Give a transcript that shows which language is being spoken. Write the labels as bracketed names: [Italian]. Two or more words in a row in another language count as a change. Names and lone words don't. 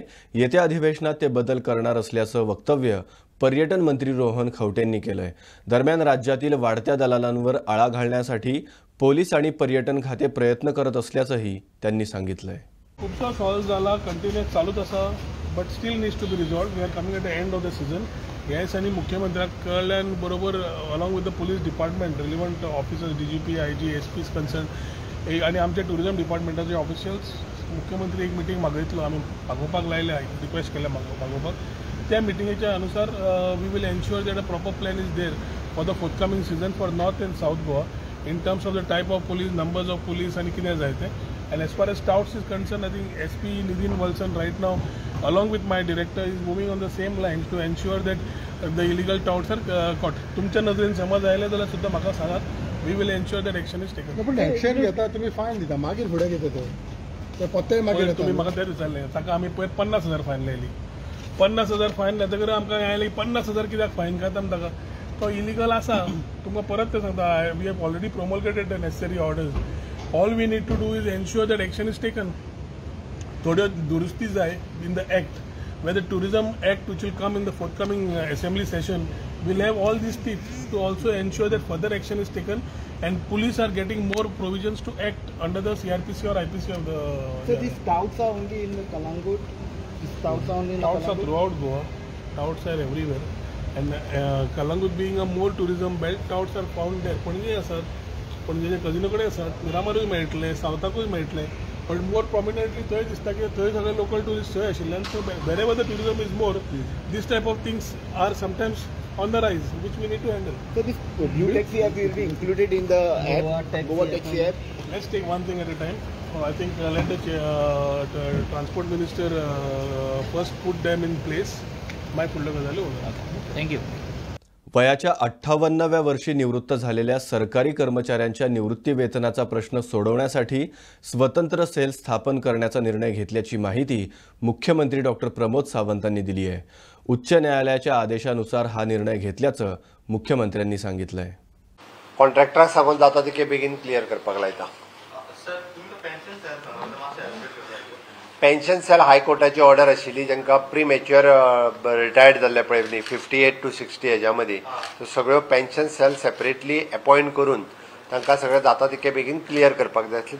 [Marathi] येत्या अधिवेशनात ते बदल करणार असल्याचं वक्तव्य पर्यटन मंत्री रोहन खवटेंनी केलंय. दरम्यान राज्यातील वाढत्या दलालांवर आळा घालण्यासाठी पोलीस आणि पर्यटन खाते प्रयत्न करत असल्याचंही त्यांनी सांगितलंय. [Konkani] खूपसा सॉल्व झाला, कंटिन्यूस चालूच असा, [English] But still needs to be resolved. We are coming at the end of the season. [Konkani] ह्या दिसांनी मुख्यमंत्र्याक कळ्ळ्यान बरोबर [English] along with the police department, relevant officers, [Konkani] DGP, IG, SPs कन्सर्न आणि आमचे टुरिझम डिपार्टमेंटाचे ऑफिशियल्स मुख्यमंत्री एक मिटींग मागयतलो. आमी मागोवपाक लायले, रिक्वेस्ट केल्या मागोवपाक. त्या मिटिंगेच्या अनुसार [English] we will ensure that a proper plan is there for the forthcoming season for North and South Goa in terms of the type of police, numbers of police and [Konkani] कितें जाय तें. [English] And as far as touts is concerned, I think SP Nidhin Walson right now, along with my director, is moving on the same lines to ensure that the illegal touts are caught. [Konkani] तुमच्या नजरेन समज आयले जाल्यार सुद्दां म्हाका सांगात. [English] We will ensure that action is taken. [Konkani] पण ऍक्शन घेता तुम्ही फायन दिता, मागीर फुडें कितें ते पत्ते मागीर तुम्ही म्हाका तेच विचारलें. ताका आमी पयर 50,000 फायन लायली. 50,000 फायन लायतकीर आमकां आयली 50,000 कित्याक फायन काडटा आमी ताका. तो इलिगल आसा. तुमकां परत ते सांगता, [English] we have already promulgated the necessary orders. All we need to do is ensure that action is taken. [Konkani] थोड्यो दुरुस्ती जाय [English] in the act. Whether tourism act which will come in the forthcoming assembly session will have all these tips to also ensure that further action is taken and police are getting more provisions to act under the CRPC or IPC of the. So these touts are only in the Kalangut. These touts are only in touts are throughout Goa. Touts are everywhere. And Kalangut being a more tourism belt, touts are found there. [Konkani] पणजे आसात, पणजेचे कजिनो कडेन आसात, मिरामारूय मेळटले, सावथाकूय मेळटले. [English] But more prominently [Konkani] थंय दिसता की थंय सगळे [English] local tourist [Konkani] थंय आशिल्ल्यान. [English] So wherever the tourism is more, this type of things are sometimes on the rise, which we need to handle. So this new taxi app will be included in the Goa taxi app. Let's take one thing at a time. I think let the transport minister first put them in place. [Konkani] My फुडल्या गजाली उलयता. [English] Thank you. [Marathi] वयाच्या 58व्या वर्षी निवृत्त झालेल्या सरकारी कर्मचाऱ्यांच्या निवृत्ती वेतनाचा प्रश्न सोडवण्यासाठी स्वतंत्र सेल स्थापन करण्याचा निर्णय घेतल्याची माहिती मुख्यमंत्री डॉक्टर प्रमोद सावंतांनी दिली आहे. उच्च न्यायालयाच्या आदेशानुसार हा निर्णय घेतल्याचं मुख्यमंत्र्यांनी सांगितलंय. [Konkani] कॉन्ट्रॅक्टराक सांगून जाता ते बेगीन क्लियर करपाक लायता. [English] pension cell [Konkani] हायकोर्टाची ऑर्डर आशिल्ली जांकां [English] premature retired [Konkani] जाल्ले पळय न्ही 58 to 60 हेज्या मदीं, सो सगळ्यो [English] pension cell separately appoint [Konkani] करून तांकां सगळें जाता तितके बेगीन क्लियर करपाक जाय आसले.